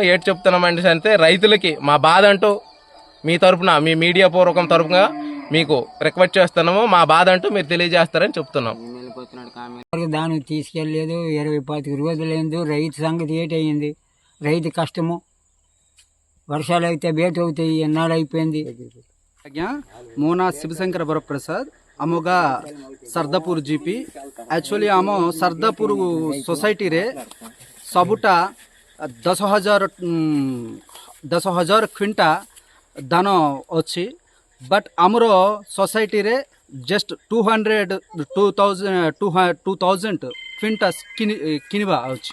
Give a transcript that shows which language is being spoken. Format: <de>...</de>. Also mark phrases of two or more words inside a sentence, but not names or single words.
<te>ఏటి చెప్తున్నామంటే అంటే రైతులకి మా బాధ అంటూ మీ తరపున, మీ మీడియా పూర్వకం తరపున మీకు రిక్వెస్ట్ చేస్తున్నాము. మా బాధ అంటూ మీరు తెలియజేస్తారని చెప్తున్నాం. దానికి తీసుకెళ్ళలేదు. 20-25 రోజులైంది. రైతు సంగతి ఏటయింది? రైతు కష్టము, వర్షాలు అయితే ಬೇಟ್ అవుతాయి. ఎన్నాళ్ళు అయిపోయింది.</te> <or>ଆଜ୍ଞା ମୋ ନାଁ ଶିବଶଙ୍କର ବରପ୍ରସାଦ, ଆମ ଗାଁ ସର୍ଦାପୁର ଜିପି। ଆକ୍ଚୁଆଲି ଆମ ସର୍ଦାପୁର ସୋସାଇଟିରେ ସବୁଟା 10,000 କ୍ୱିଣ୍ଟା ଧାନ ଅଛି, ବଟ୍ ଆମର ସୋସାଇଟିରେ ଜଷ୍ଟ 2,000 କ୍ୱିଣ୍ଟା କିଣିବା ଅଛି।</or>